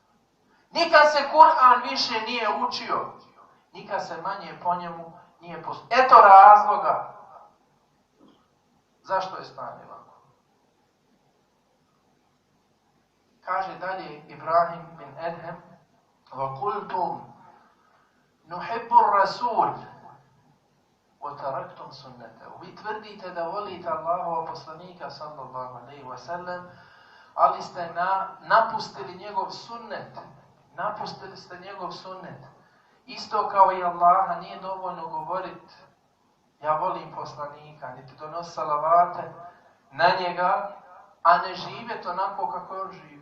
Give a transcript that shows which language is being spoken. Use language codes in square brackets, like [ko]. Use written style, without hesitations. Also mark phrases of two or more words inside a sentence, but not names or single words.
[bs] Nikad se Kur'an više nije učio. Nikad se manje po njemu nije postupio. Eto razloga. Zašto je stanje ovako? Kaže dalje Ibrahim bin Edhem, [ar] وَقُلْتُمْ نُحِبُّ الرَّسُولِ وَتَرَكْتُمْ سُنَّتَهُ. [bs] Vi tvrdite da volite Allahova poslanika [ar] صلى الله عليه وسلم, [bs] ali ste napustili njegov sunnet. Napustili ste njegov sunnet. Isto kao i Allaha nije dovoljno govoriti ja volim poslanika, niti donosi salavate na njega, a ne živjeti onako kako je on živio.